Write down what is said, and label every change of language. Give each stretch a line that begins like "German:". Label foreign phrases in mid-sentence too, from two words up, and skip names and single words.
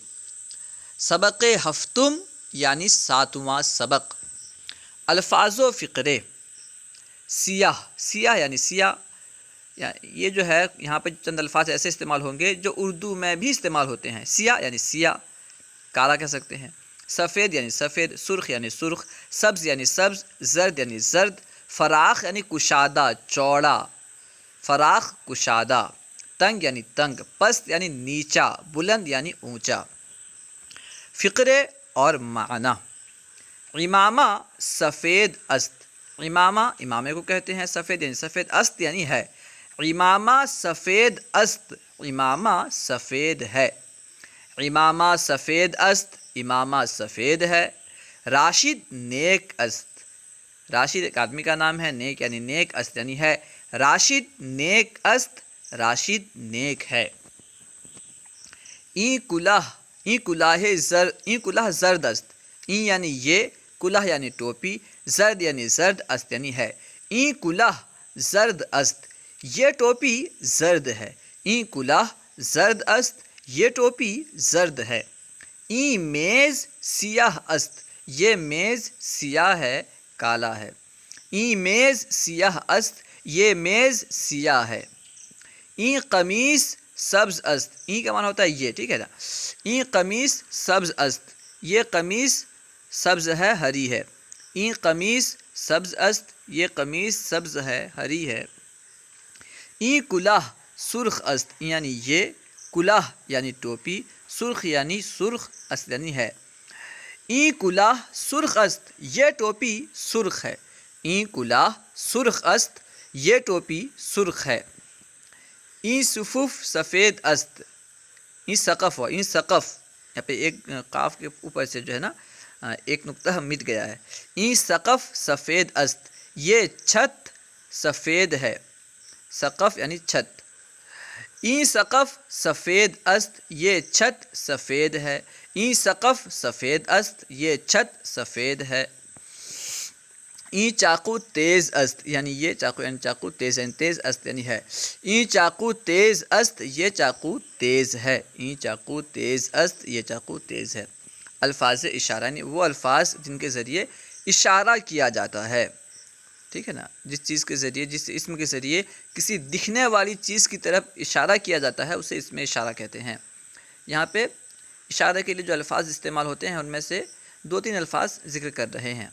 Urdu: سبق ہفتم یعنی 7واں سبق۔ الفاظ و فقرے۔ سیاہ، سیاہ یعنی سیاہ، یہ جو ہے یہاں پہ چند الفاظ ایسے استعمال ہوں گے جو اردو میں بھی استعمال ہوتے ہیں۔ سیاہ یعنی سیاہ، کالا کہہ سکتے ہیں۔ سفید یعنی سفید، سرخ یعنی سرخ، سبز یعنی سبز، زرد یعنی زرد، فراخ یعنی کشادہ چوڑا، فراخ کشادہ، تنگ یعنی تنگ، پست یعنی نیچا، بلند یعنی اونچا۔ فقرے اور معنی۔
Persian: امامہ سفید است،
Urdu: امامہ امامے کو کہتے ہیں، سفید یعنی سفید، است یعنی ہے۔
Persian: امامہ سفید است،
Urdu: امامہ سفید ہے۔
Persian: امامہ سفید است،
Urdu: امامہ سفید ہے۔
Persian: راشد نیک است،
Urdu: راشد ایک آدمی کا نام ہے، نیک یعنی نیک، است یعنی ہے۔
Persian: راشد نیک است،
Urdu: راشد نیک ہے۔
Persian: این کلاه، این کلاه زرد است،
Urdu: این یعنی یہ، کلاه یعنی ٹوپی، زرد یعنی زرد، است یعنی ہے۔
Persian: این کلاه زرد است،
Urdu: یہ ٹوپی زرد ہے۔
Persian: این کلاه زرد است،
Urdu: یہ ٹوپی زرد ہے۔
Persian: این میز سیاہ است،
Urdu: یہ میز سیاہ ہے، کالا ہے۔
Persian: این میز سیاہ است،
Urdu: یہ میز سیاہ ہے۔
Persian: این قمیص سبز است،
Urdu: این کا معنی ہوتا ہے یہ، ٹھیک ہے نا۔
Persian: این قمیص سبز است،
Urdu: یہ قمیص سبز ہے، ہری ہے۔
Persian: این قمیص سبز است،
Urdu: یہ قمیص سبز ہے، ہری ہے۔
Persian: این کلاه سرخ است،
Urdu: یعنی یہ، کلاه یعنی ٹوپی، سرخ یعنی سرخ، است یعنی ہے۔
Persian: این کلاه سرخ است،
Urdu: یہ ٹوپی سرخ ہے۔
Persian: این کلاه سرخ است،
Urdu: یہ ٹوپی سرخ ہے۔
Persian: این صفوف سفید است، این سقف ہوا، این سقف،
Urdu: یہاں پہ ایک قاف کے اوپر سے جو ہے نا ایک نقطہ مٹ گیا ہے۔
Persian: این سقف سفید است،
Urdu: یہ چھت سفید ہے، سقف یعنی چھت۔
Persian: این سقف سفید است،
Urdu: یہ چھت سفید ہے۔
Persian: این سقف سفید است،
Urdu: یہ چھت سفید ہے۔
Persian: این چاقو تیز است،
Urdu: یعنی یہ چاقو یعنی چاقو، تیز یعنی تیز، است یعنی ہے۔
Persian: این چاقو تیز است،
Urdu: یہ چاقو تیز ہے۔
Persian: این چاقو تیز است،
Urdu: یہ چاقو تیز ہے۔ الفاظ اشارہ یعنی وہ الفاظ جن کے ذریعے اشارہ کیا جاتا ہے، ٹھیک ہے نا۔ جس چیز کے ذریعے، جس اسم کے ذریعے کسی دکھنے والی چیز کی طرف اشارہ کیا جاتا ہے، اسے اسم اشارہ کہتے ہیں۔ یہاں پہ اشارہ کے لیے جو الفاظ استعمال ہوتے ہیں ان میں سے 2-3 الفاظ ذکر کر رہے ہیں۔